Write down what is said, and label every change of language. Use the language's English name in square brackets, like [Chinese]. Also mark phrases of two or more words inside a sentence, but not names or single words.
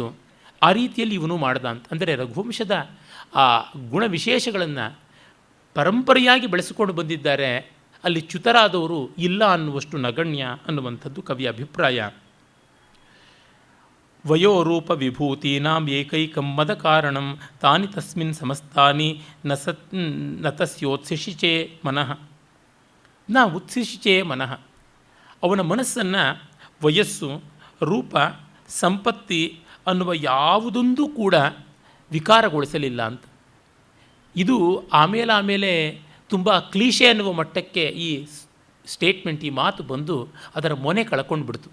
[Kannada] ಆ ರೀತಿಯಲ್ಲಿ ಇವನು ಮಾಡ್ದ ಅಂತ. ಅಂದರೆ ರಘುವಂಶದ ಆ ಗುಣ ವಿಶೇಷಗಳನ್ನು ಪರಂಪರೆಯಾಗಿ ಬೆಳೆಸಿಕೊಂಡು ಬಂದಿದ್ದಾರೆ. ಅಲ್ಲಿ ಚ್ಯುತರಾದವರು ಇಲ್ಲ ಅನ್ನುವಷ್ಟು ನಗಣ್ಯ ಅನ್ನುವಂಥದ್ದು ಕವಿಯ ಅಭಿಪ್ರಾಯ. [Sanskrit] ವಯೋರೂಪ ವಿಭೂತೀನಾಂ ಏಕೈಕಂ ಮದ ಕಾರಣಂ ತಾನಿ ತಸ್ಮಿನ್ ಸಮಸ್ತಾನಿ ನತಸ್ಯೋತ್ಸಿಷಿಚೇ ಮನಃ ನ ಉತ್ಸಿಷಿಚೇ ಮನಃ. [Kannada] ಅವನ ಮನಸ್ಸನ್ನು ವಯಸ್ಸು, ರೂಪ, ಸಂಪತ್ತಿ ಅನ್ನುವ ಯಾವುದೊಂದೂ ಕೂಡ ವಿಕಾರಗೊಳಿಸಲಿಲ್ಲ ಅಂತ. ಇದು ಆಮೇಲೆ ತುಂಬ ಕ್ಲೀಶೆ ಅನ್ನುವ ಮಟ್ಟಕ್ಕೆ ಈ ಸ್ಟೇಟ್ಮೆಂಟ್, ಈ ಮಾತು ಬಂದು ಅದರ ಮೊನೆ ಕಳ್ಕೊಂಡು ಬಿಡ್ತು.